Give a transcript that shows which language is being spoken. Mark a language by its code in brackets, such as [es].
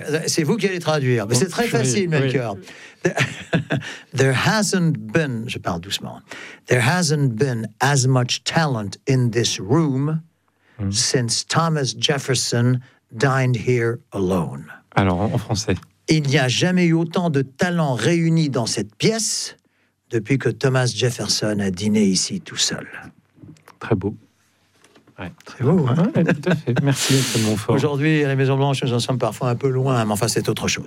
[fr] C'est vous qui allez traduire. Mais c'est très facile, Melchior. [en] There hasn't been, [fr] je parle doucement, [en] there hasn't been as much talent in this room since Thomas Jefferson dined here alone. [fr] Alors, en français. Il n'y a jamais eu autant de talent réunis dans cette pièce depuis que Thomas Jefferson a dîné ici tout seul. Très beau. Ouais. Très beau, hein. Ouais, tout à fait. Merci, Nelson Montfort. Aujourd'hui, à la Maison-Blanche, nous en sommes parfois un peu loin, mais enfin, c'est autre chose.